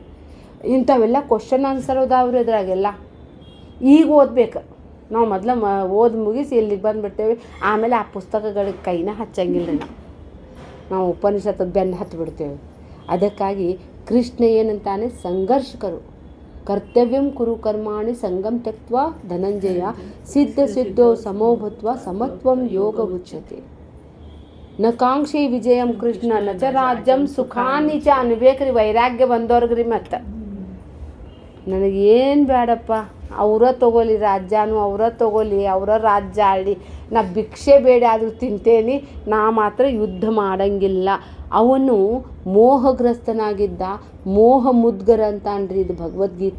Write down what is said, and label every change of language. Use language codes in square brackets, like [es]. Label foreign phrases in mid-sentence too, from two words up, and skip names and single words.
[kn] ಇಂಥವೆಲ್ಲ [en] question answer [kn] ಅದಾವ್ರಿ ಅದ್ರಾಗೆಲ್ಲ. ಈಗ ಓದ್ಬೇಕು ನಾವು. ಮೊದಲು ಓದಿ ಮುಗಿಸಿ ಇಲ್ಲಿಗೆ ಬಂದುಬಿಡ್ತೇವೆ. ಆಮೇಲೆ ಆ ಪುಸ್ತಕಗಳಿಗೆ ಕೈನ ಹಚ್ಚಂಗಿಲ್ಲ ರೀ. ನಾವು ಉಪನಿಷತ್ತದ ಬೆನ್ನು ಹತ್ತಿಬಿಡ್ತೇವೆ. ಅದಕ್ಕಾಗಿ ಕೃಷ್ಣ ಏನಂತಾನೆ, [sa] ಸಂಘರ್ಷಕರು ಕರ್ತವ್ಯಂ ಕುರು ಕರ್ಮಾಣಿ ಸಂಗಂ ತ್ಯಕ್ತ್ವಾ ಧನಂಜಯ ಸಿದ್ಧೋ ಸಮೋಭತ್ವ ಸಮತ್ವಂ ಯೋಗ ಉಚ್ಯತೆ. ನ ಕಾಂಕ್ಷಿ ವಿಜಯಂ ಕೃಷ್ಣ ನ ಚ ರಾಜ್ಯಂ ಸುಖಾನಿ ಚ ಅನ್ಬೇಕ್ರಿ. [kn] ವೈರಾಗ್ಯ ಬಂದವ್ರಿಗ್ರಿ. ಮತ್ತು ನನಗೇನು ಬೇಡಪ್ಪ, ಅವರ ತೊಗೊಲಿ ರಾಜ್ಯನೂ, ಅವರ ತೊಗೊಲಿ, ಅವರ ರಾಜ್ಯ ಆಳಿ, ನಾ ಭಿಕ್ಷೆ ಬೇಡ ಆದರೂ ತಿಂತೇನೆ, ನಾ ಮಾತ್ರ ಯುದ್ಧ ಮಾಡಂಗಿಲ್ಲ. ಅವನು ಮೋಹಗ್ರಸ್ತನಾಗಿದ್ದ, ಮೋಹ ಮುದ್ಗರ ಅಂತಾನ್ರಿ ಇದು ಭಗವದ್ಗೀತಾ.